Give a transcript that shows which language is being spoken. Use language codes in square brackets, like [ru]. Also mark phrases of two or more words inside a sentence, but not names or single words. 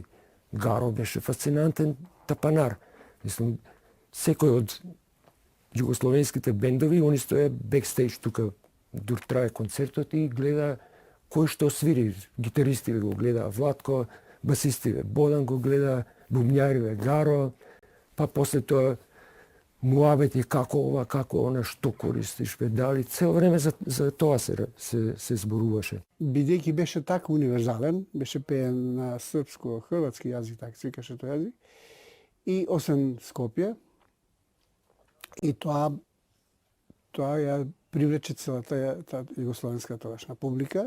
[mk] Гаро беше фасцинантен тапанар. Мислам, секој од југословенските бендови, они стоја бекстејдж тука, дур трае концертот и гледа кој што свири. Гитаристиве го гледа Владко, басистиве Бодан го гледа, [sr] bubnjario je Garo, pa posle toga muaveti kako ova, kako ona, što koristiš, pedali. [mk] Цело време за тоа се зборуваше. Бидејќи беше така универзален, беше пеен на српско-хрватски јазик, така се викаше тој јазик, и освен Скопје, и тоа ја привлече целата југословенска тогашна публика.